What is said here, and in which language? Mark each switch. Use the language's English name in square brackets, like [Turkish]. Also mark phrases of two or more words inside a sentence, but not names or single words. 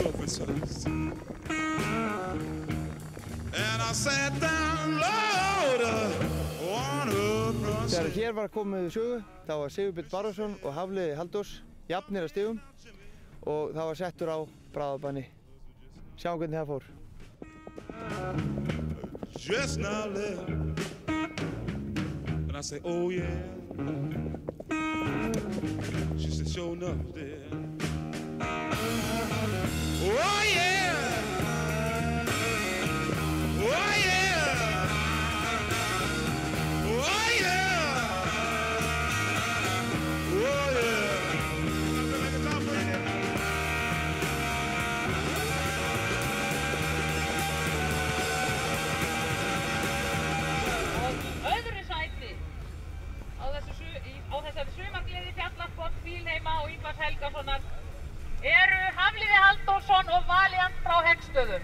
[English] answers. And I sat down, Lord, [Icelandic] Þegar hér var komið við sögu, þá var Sigurbjörn Bárðarson og Hafliði Halldórs jafnir að stigum og það var settur á bráðabanni. Sjáum hvernig það fór. [English] Just now left, and I say, oh yeah. She said, sure enough, dear. Oh yeah. Oh yeah. Oh yeah. Oh yeah. [Icelandic] Þessari sumargleði fjallasport Bílheima og Ingvars Helgasonar eru Hafliði Halldórsson og Valiant frá Heggstöðum.